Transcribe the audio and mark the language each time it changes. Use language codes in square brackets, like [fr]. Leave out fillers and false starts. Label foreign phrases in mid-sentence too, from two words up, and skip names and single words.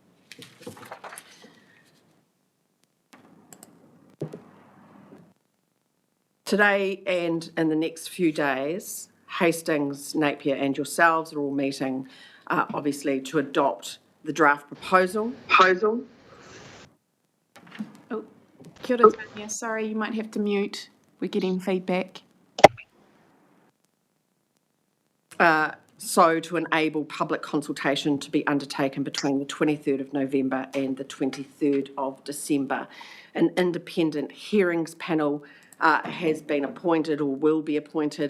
[en] Today and in the next few days, Hastings, Napier and yourselves are all meeting, obviously, to adopt the draft proposal. [mi] Oh, kia ora, Tanya. [en] Sorry, you might have to mute. We're getting feedback. So to enable public consultation to be undertaken between the 23rd of November and the 23rd of December. An independent hearings panel has been appointed or will be appointed.